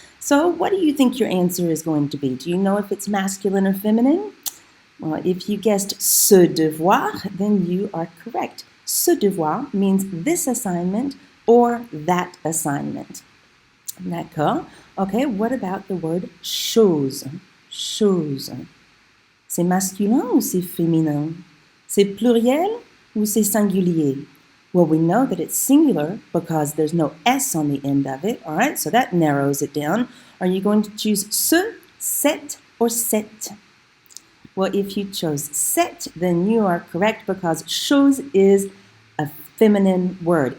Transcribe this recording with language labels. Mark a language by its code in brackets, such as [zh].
[en] So what do you think your answer is going to be? Do you know if it's masculine or feminine? Well, if you guessed ce devoir, then you are correct. Ce devoir means this assignment or that assignment. [fr] D'accord? [en] Okay, what about the word chose? [fr] Chose. C'est masculin ou c'est féminin? C'est pluriel ou c'est singulier? [en] Well, we know that it's singular because there's no S on the end of it, all right? So that narrows it down. Are you going to choose ce, cet, or cette? Well, if you chose cet, then you are correct because chose is a feminine word.